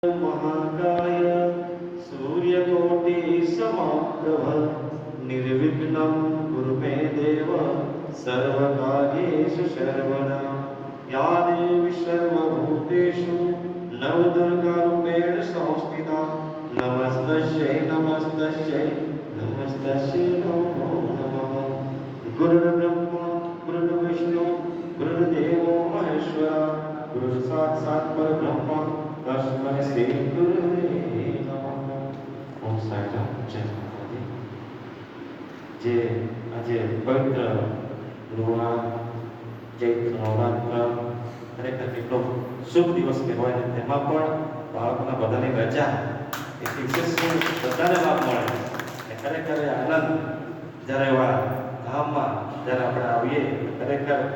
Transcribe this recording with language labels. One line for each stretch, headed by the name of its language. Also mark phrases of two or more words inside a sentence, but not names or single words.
Sanskrit: महाकाय सूर्यकोटि समाप्रभ निर्विघ्नं कुरु मे देव सर्वकार्येषु सर्वदा या देवी सर्वभूतेषु नवदुर्गारूपेण संस्थिता नमस्तस्यै नमस्तस्यै नमस्तस्यै नमो नमः। गुरुर्ब्रह्मा गुरुर्विष्णु गुरुर्देवो महेश्वरा गुरु साक्षात् परब्रह्म तस्मै श्री गुरुवे नमः।
Hindi: ओम साईराम जय माताજી।
Gujarati: જે આજે પવિત્ર ગુરુવાર ચૈત્ર નવરાત્ર ખરેખર કેટલો શુભ દિવસ કહેવાય ને તેમાં પણ બાળકોના બધાની રજા એટલી વિશેષ બધાને લાભ મળે ખરેખર આનંદ જ્યારે એવા ધામમાં જ્યારે આપણે આવીએ ખરેખર